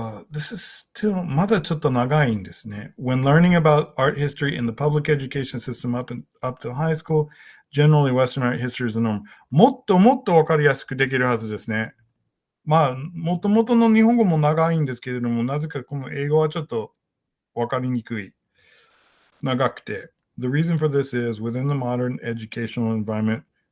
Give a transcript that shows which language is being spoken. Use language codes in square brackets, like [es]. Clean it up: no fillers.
[en] This is still [ja] まだちょっと長いんですね。 [en] When learning about art history in the public education system up to high school, generally Western art history is the norm. [ja] もっともっとわかりやすくできるはずですね。もともとの日本語も長いんですけれども、なぜかこの英語はちょっとわかりにくい。長くて。 [en] The reason for this is within the modern educational environment.